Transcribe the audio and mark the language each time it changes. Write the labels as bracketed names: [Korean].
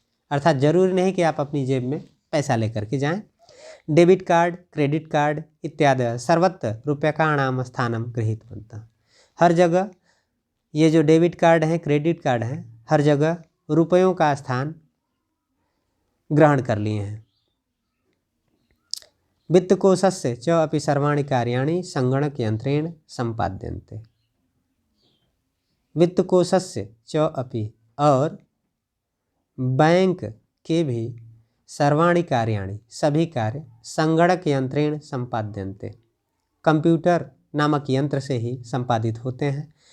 [Hindi] अर्थात जरूरी नहीं कि आप अपनी जेब में पैसा लेकर के जाएं। [Sanskrit] डेबिट कार्ड, क्रेडिट कार्ड इत्यादि सर्वत्र रूप्यकाणाम स्थानम गृहीतवन्तः। [Hindi] हर जगह ये जो डेबिट कार्ड हैं, क्रेडिट कार्ड हैं, हर जगह रुपयों का स्थान ग्रहण कर लिए हैं। [Sanskrit] वित्तकोशस्य च अपि सर्वाणि कार्याणि संगणक यंत्रेण संपाद्यन्ते। वित्तकोशस्य च अपि, [Hindi] और बैंक के भी, [Sanskrit] सर्वाणि कार्याणि, [Hindi] सभी कार्य, [Sanskrit] संगणक यंत्रेण संपाद्यन्ते, [Hindi] कंप्यूटर नामक यंत्र से ही संपादित होते हैं।